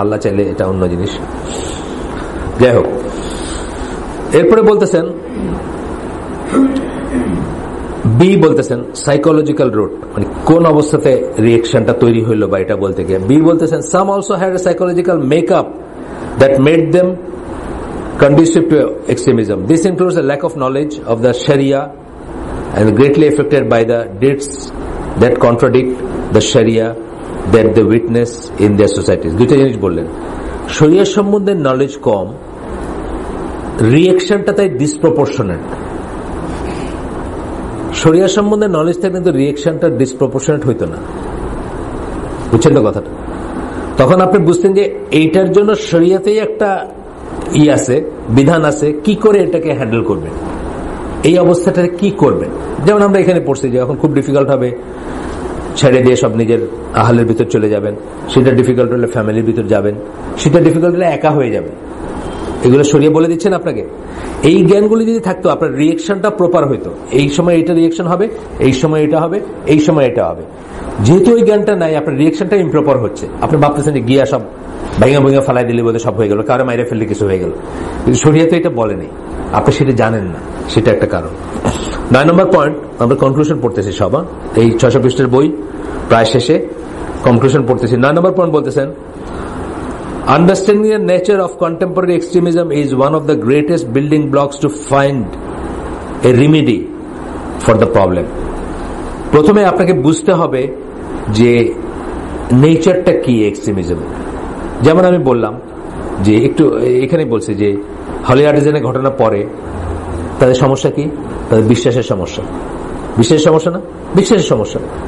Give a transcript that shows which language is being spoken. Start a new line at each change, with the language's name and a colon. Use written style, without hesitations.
Bangla: আল্লাহ চাইলে এটা অন্য জিনিস। যাই হোক, এরপরে বলতেছেন বি, বলতেছেন সাইকোলজিক্যাল রুট, মানে কোন অবস্থাতে রিয়েকশনটা তৈরি হইল বা এটা বলতে গিয়ে। বি বলতেছেন
English: Some also had a psychological makeup that made them conducive to extremism. This includes a lack of knowledge of the Sharia and greatly affected by the deeds that contradict the Sharia that they witness in their societies.
Bangla: দুইটা জিনিস বললেন, শরিয়া সম্বন্ধে knowledge কম, রিয়েকশনটা তাই disproportionate. শরিয়া সম্বন্ধে knowledge থাকলে কিন্তু রিয়েকশনটা ডিসপ্রপোর্শনেট হইতো না। বুঝছেন তো কথাটা? তখন আপনি বুঝতেন যে এইটার জন্য শরিয়াতেই একটা আছে, বিধান আছে, কি করে এটাকে হ্যান্ডেল করবেন, এই অবস্থাটা কি করবেন। যেমন আমরা এখানে পড়ছি যে এখন খুব ডিফিকাল্ট হবে, ছেড়ে দিয়ে সব নিজের আহালের ভিতর চলে যাবেন, সেটা ডিফিকাল্ট হলে ফ্যামিলির ভিতর যাবেন, সেটা ডিফিকাল্ট হলে একা হয়ে যাবেন। এগুলো শরিয়া বলে দিচ্ছেন আপনাকে। এই জ্ঞানগুলি যদি থাকতো আপনার রিয়েকশনটা প্রপার হইতো। এই সময় এটা রিয়েকশন হবে, এই সময় এটা হবে, এই সময় এটা হবে। যেহেতু ওই জ্ঞানটা নাই, আপনার রিয়েকশনটা ইমপ্রপার হচ্ছে। আপনি ভাবতেছেন যে গিয়া সব ভাঙা ভাঙা ফালাই দিলে বোধহয় সব হয়ে গেল, কারো মাইরে ফেললে কিছু হয়ে গেল, কিন্তু শরিয়াতে এটা বলেনি, আপনি সেটা জানেন না, সেটা একটা কারণ। 9 নম্বর পয়েন্ট, আমরা কনক্লুশন পড়তেছি সবা, এই 600 পৃষ্ঠার বই প্রায় শেষে, কনক্লুশন পড়তেছি। 9 নম্বর পয়েন্ট বলতেছেন,
English: understanding the nature of contemporary extremism is one of the greatest building blocks to find a remedy for the problem.
Bangla: প্রথমে আপনাকে বুঝতে হবে যে নেচারটা কি এক্সট্রিমিজম। যেমন আমি বললাম যে একটু এখানে বলছি যে হলি আর্টিজানের ঘটনা পরে তাদের সমস্যা কি, তাদের বিশ্বাসের সমস্যা। বিশ্বাসের সমস্যা না, বিশ্বাসের সমস্যা।